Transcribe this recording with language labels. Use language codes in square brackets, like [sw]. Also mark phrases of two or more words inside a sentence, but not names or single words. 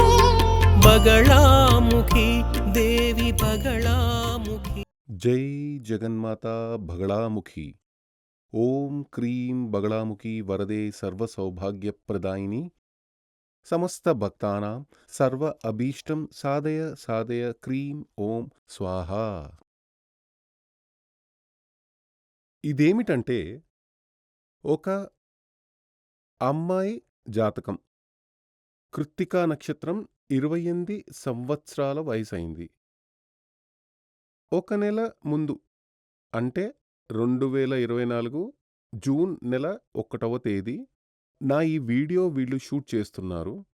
[sa] बगलामुखी देवी बगलामुखी। जय जगन्माता बगलामुखी। ओम क्रीं बगलामुखी वरदे सर्वसौभाग्यप्रदायिनी समस्त भक्तानां सर्व अभीष्टं साधय साधय क्रीं ఓం స్వాహ. [te] ఇదేమిటంటే ఒక అమ్మాయి జాతకం. కృత్తికా నక్షత్రం 28 సంవత్సరాల వయసైంది. ఒక నెల ముందు అంటే 2024 జూన్ నెల 1వ తేదీ నా ఈ వీడియో వీళ్ళు షూట్ చేస్తున్నారు.